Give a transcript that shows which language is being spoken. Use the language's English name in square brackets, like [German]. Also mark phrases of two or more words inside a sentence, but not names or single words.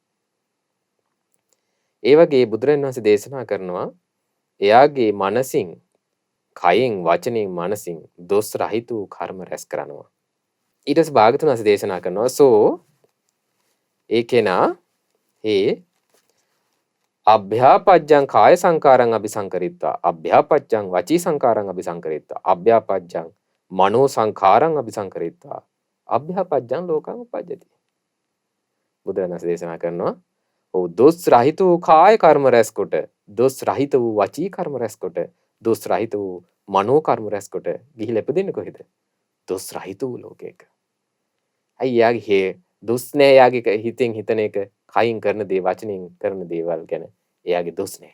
[Sinhala] ඒ වගේ බුදුරජාණන් වහන්සේ දේශනා කරනවා එයාගේ මනසින්, කයෙන්, වචනෙන්, මනසින් දොස් රහිත වූ කර්ම රැස් කරනවා. ඊට පස්සේ භාගතුන් වහන්සේ දේශනා කරනවා [Pali] සෝ [Sinhala] ඒ කෙනා [Pali] අභ්‍යාපජ්ජං කාය සංකාරං අபிසංකරිත්වා අභ්‍යාපජ්ජං වචී සංකාරං අபிසංකරිත්වා අභ්‍යාපජ්ජං මනෝ සංකාරං අபிසංකරිත්වා අභ්‍යාපජ්ජං ලෝකං උපජ්ජති. [Sinhala] බුදුරජාණන් වහන්සේ දේශනා කරනවා ඔව් දොස් රහිත වූ කාය කර්ම රැස්කොට, දොස් රහිත වූ වචී කර්ම රැස්කොට, දොස් රහිත වූ මනෝ කර්ම රැස්කොට ගිහිල්ලා ඉපදෙන්නේ කොහෙද? දොස් රහිත වූ ලෝකයක. අයි යාගේ දොස් නෑ යාගේ හිතෙන් හිතන එක, කයින් කරන දේ, වචනෙන් කරන දේවල් ගැන එයාගේ දොස් නෑ.